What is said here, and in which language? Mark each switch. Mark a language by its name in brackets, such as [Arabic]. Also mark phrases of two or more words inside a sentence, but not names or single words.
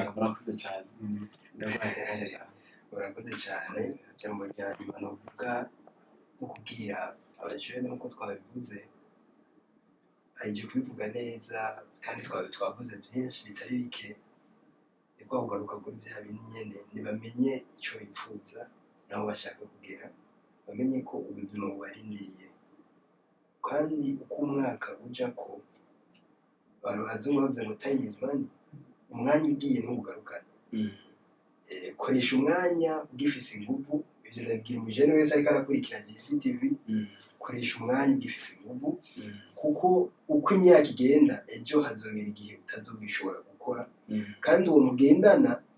[Rundi] murakoze cyane cyangwa rya nyuma navuga no kubwira abajene nk'uko twabivuze aje kubivuga neza kandi twavuze byinshi bitari bike niko kugaruka kuri bya bintu nyene ntibamenye icyo bipfuza naho bashaka kugera bamenye ko ubuzima bubarindiriye kandi uko umwaka uja ko abantu bazungu bavuze ngo [English] time is money, [Rundi] umwanya ugiye ntugarukana. Koresha umwanya ugifise inguvu, ivyo ndabwira umujene wese ariko arakurikira JCTV, koresha umwanya ugifise inguvu, kuko uko imyaka igenda ejo hazogera igihe utazobishobora gukora, kandi uwo mugendana